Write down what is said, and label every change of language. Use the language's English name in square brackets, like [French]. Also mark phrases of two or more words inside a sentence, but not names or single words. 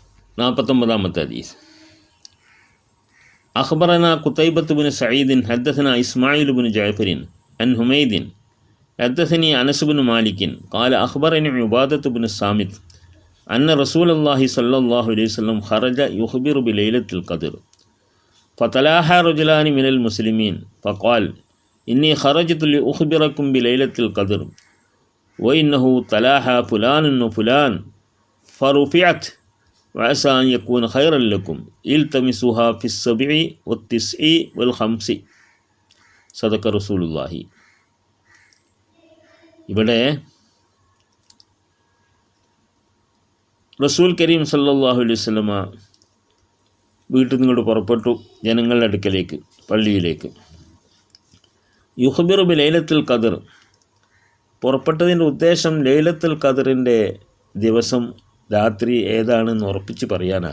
[Malayalam] 49 ഹദീസ്. [Arabic] أخبرنا قتيبة بن سعيد حدثنا إسماعيل بن جعفر عن حميد حدثني أنس بن مالك قال أخبرني عبادة بن الصامت أن رسول الله صلى الله عليه وسلم خرج يخبر بليلة القدر فتلاحى رجلان من المسلمين فقال إني خرجت لأخبركم بليلة القدر وإنه تلاحى فلان وفلان فرفعت وعسى أن يكون خيرا لكم التمسوها في 7 و9 و5 صدق رسول الله. [Malayalam] ഇവിടെ [Arabic] رسول كريم صلى الله عليه وسلم [Malayalam] വീട്ടിൽ നിന്നോട് പുറപ്പെട്ടു ജനങ്ങളുടെ അടുക്കലേക്ക്, പള്ളിയിലേക്ക്. [Arabic] يخبر بليلة القدر, [Malayalam] പുറപ്പെട്ടതിൻ്റെ ഉദ്ദേശം ലൈലത്തുൽ ഖദറിൻ്റെ ദിവസം രാത്രി ഏതാണെന്ന് ഉറപ്പിച്ച് പറയാനാണ്.